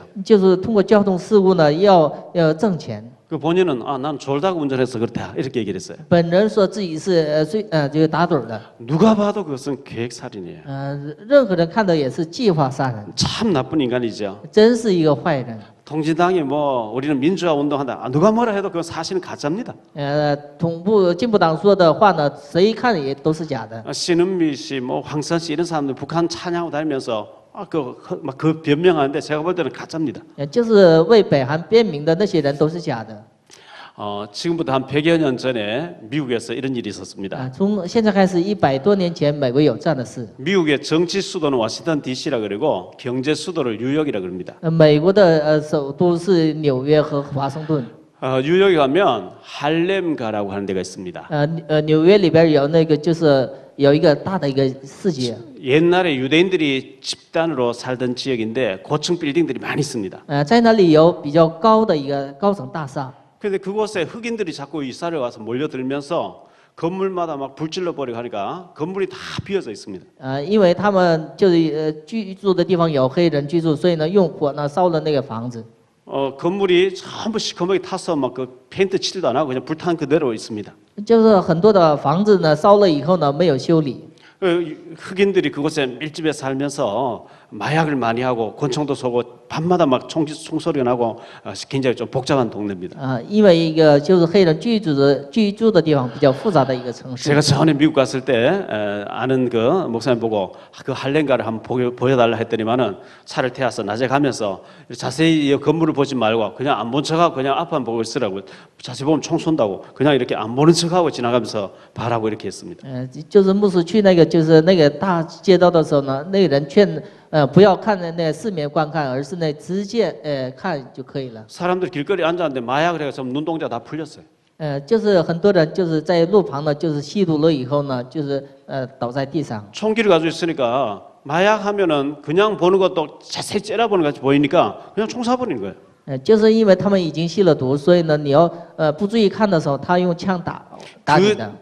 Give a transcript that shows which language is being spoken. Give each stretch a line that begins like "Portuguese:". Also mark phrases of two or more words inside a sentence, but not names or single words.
Chinese: 就是通过交通事故呢要挣钱。
Korean: 그 본인은 난 졸다가 운전해서 그렇다 이렇게 얘기를 했어요.
Chinese: 本人说自己是这个打盹的。
Korean: 누가 봐도 그것은 계획살인이에요.
Chinese: 任何人看到也是计划杀人，
Korean: 참 나쁜 인간이죠.
Chinese: 真是一个坏人。
Korean: 통진당이 뭐 우리는 민주화 운동한다. 누가 뭐라 해도 그건 사실은 가짜입니다.
Chinese: 进步党说的话呢，谁看也都是假的。
Korean: 신은미 씨, 뭐 황선 씨 이런 사람들 북한 찬양하고 다니면서 그 변명하는데 제가 볼 때는 가짜입니다.
Chinese: 就是为北韩辩明的那些人都是假的。
Korean: 지금부터 한 100여 년 전에 미국에서 이런 일이 있었습니다.
Chinese: 从现在开始100多年前，美国有这样的事。
Korean: 미국의 정치 수도는 워싱턴 DC라 그러고 경제 수도를 뉴욕이라 그럽니다.
Chinese: 美国的首都是纽约和华盛顿。
Korean: 뉴욕에 가면 할렘가라고 하는 데가 있습니다.
Chinese: 纽约里边有那个就是有一个大的一个市集。
Korean: 옛날에 유대인들이 집단으로 살던 지역인데 고층 빌딩들이 많이 있습니다.
Chinese: 在那里有比较高的一个高层大厦。
Korean: 그런데 그곳에 흑인들이 자꾸 이사를 와서 몰려들면서 건물마다 막 불질러 버리고 하니까 건물이 다 비어져 있습니다.
Chinese: 因为他们就是居住的地方有黑人居住，所以呢用火呢烧了那个房子。
Korean: 건물이 전부 시커멓게 타서 막 그 페인트 칠도 안 하고 그냥 불탄 그대로 있습니다.
Chinese: 就是很多的房子呢烧了以后呢没有修理。
Korean: 흑인들이 그곳에 밀집해 살면서 마약을 많이 하고 권총도 쏘고 밤마다 막 총소리가 나고 굉장히 좀 복잡한 동네입니다.
Chinese: 因为一个就是黑人居住的地方比较复杂的一个城市。
Korean: 제가 전에 미국 갔을 때 아는 그 목사님 보고 그 할렘가를 한번 보여달라 했더니만은 차를 태워서 낮에 가면서 자세히 이 건물을 보지 말고 그냥 안 본 척하고 그냥 앞만 보고 있으라고. 자세히 보면 총 쏜다고 그냥 이렇게 안 보는 척하고 지나가면서 바라고 이렇게 했습니다.
Chinese: 就是牧师去那个就是那个大街道的时候呢，那个人劝不要看那四面观看，而是那直接看就可以了。
Korean: 사람들 길거리에 앉았는데 마약을 해서 눈동자 다 풀렸어요.
Chinese: 就是很多人就是在路旁呢，就是吸毒了以后呢，就是倒在地上。
Korean: 총기를 가지고 있으니까 마약 하면은 그냥 보는 것도 자세히 째려보는 것 같이 보이니까 그냥 총 쏴버리는 거예요.
Chinese: 就是因为他们已经吸了毒，所以呢，你要不注意看的时候，他用枪打你的。